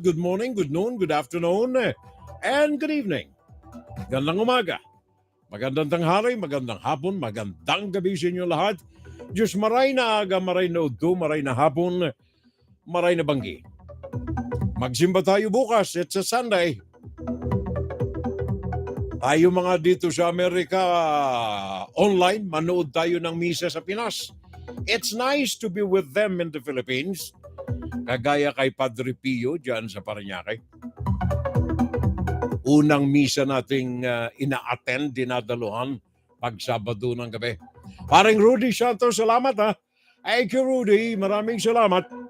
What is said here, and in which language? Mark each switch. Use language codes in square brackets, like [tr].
[en] Good morning, good noon, good afternoon, and good evening. [tl] Magandang umaga, magandang tanghali, magandang hapon, magandang gabi sa inyong lahat. [bik] Diyos maray na aga, maray na udto, maray na hapon, maray na banggi. [tl] Magsimba tayo bukas, [en] it's a Sunday. [tl] Tayo mga dito sa Amerika, online, manood tayo ng misa sa Pinas. [en] It's nice to be with them in the Philippines. [tl] Kagaya kay Padre Pio dyan sa Parañaque. Unang misa nating ina-attend, dinadaluhan, pag Sabado ng gabi. Paring Rudy Santos, salamat ha. [en] Thank you, Rudy. [tl] Maraming salamat.